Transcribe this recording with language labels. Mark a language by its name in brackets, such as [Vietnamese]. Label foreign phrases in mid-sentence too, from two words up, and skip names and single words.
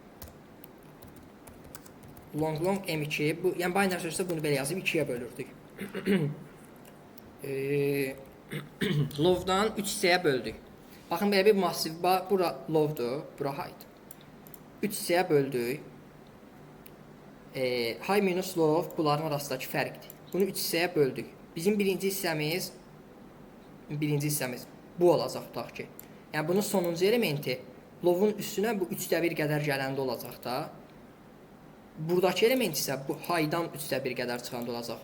[Azerbaijani] Long M2, yəni [English] binary search- [Azerbaijani] da bunu belə yazıb 2-yə bölürdük. Low-dan 3 hissəyə böldük. Baxın, belə bir massiv, bura low-dur, bura high-dır. 3 hissəyə böldük. [English] High minus low [Azerbaijani] bunların arasındakı fərqdir. Bunu 3 hissəyə böldük. Bizim birinci hissəmiz bu olacaq tutaq ki. Yəni bunun sonuncu elementi low-un üstünə bu 3/1 qədər gələndə olacaq da. Buradakı element isə bu high-dan 3/1 qədər çıxanda olacaq.